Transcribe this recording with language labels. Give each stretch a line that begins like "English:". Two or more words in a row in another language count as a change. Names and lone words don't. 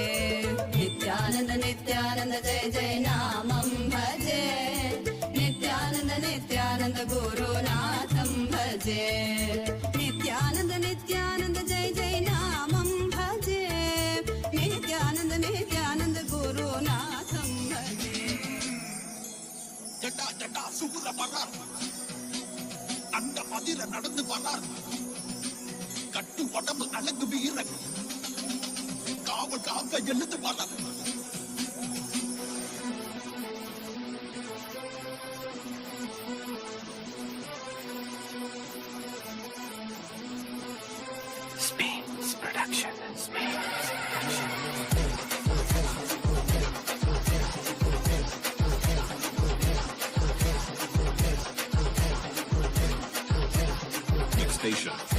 Sanskrit: नित्यानंद जय जय नामं भजे नित्यानंद नित्यानंद गुरुनाथं भजे नित्यानंद जय जय नामं भजे नित्यानंद गुरुनाथं भजे
Tamil: ஜட்டா ஜட்டா சுகுல வரார் அந்த பதிர நடந்து வரார் கட்டு உடம்பு அழகு வீரன் காவல் காக்க எழுந்து வரார்
English: Spain's production. Station.